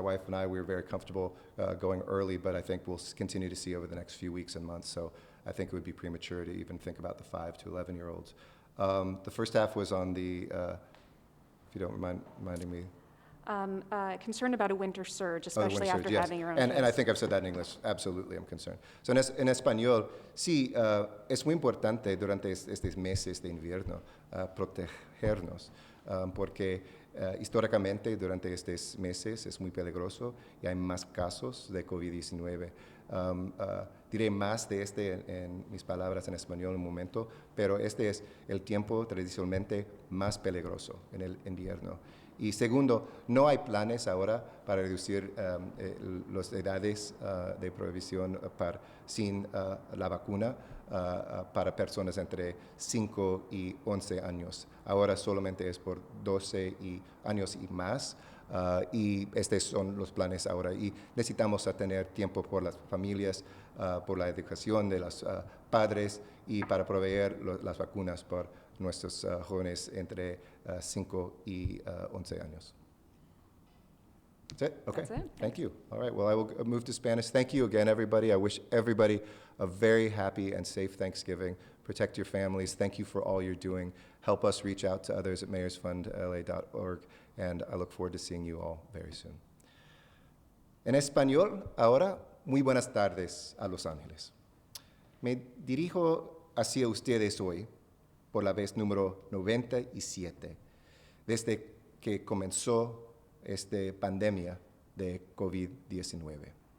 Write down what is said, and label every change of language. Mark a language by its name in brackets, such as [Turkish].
[English] My wife and I, we were very comfortable going early, but I think we'll continue to see over the next few weeks and months. So I think it would be premature to even think about the 5 to 11-year-olds. The first half was on the, if you don't mind reminding me. Concerned about a winter surge, especially after yes. having your own And I think I've said that in English. Absolutely, I'm concerned. [Spanish] So en español, sí, es muy importante durante estos meses de invierno protegernos, porque históricamente durante estos meses es muy peligroso y hay más casos de COVID-19. Diré más de en mis palabras en español en un momento, pero este es el tiempo tradicionalmente más peligroso en el invierno. Y segundo, no hay planes ahora para reducir las edades de prohibición sin la vacuna para personas entre 5 y 11 años. Ahora solamente es por 12 años y más. Y estos son los planes ahora. Y necesitamos tener tiempo por las familias, por la educación de los padres y para proveer las vacunas por nuestros jóvenes entre 5 y 11 años. [English] That's it? Okay. That's it. Thank you. All right. Well, I will move to Spanish. Thank you again, everybody. I wish everybody a very happy and safe Thanksgiving. Protect your families. Thank you for all you're doing. Help us reach out to others at mayorsfundla.org. And I look forward to seeing you all very soon. [Spanish] En español, ahora, muy buenas tardes a Los Ángeles. Me dirijo hacia ustedes hoy por la vez número 97, desde que comenzó esta pandemia de COVID-19.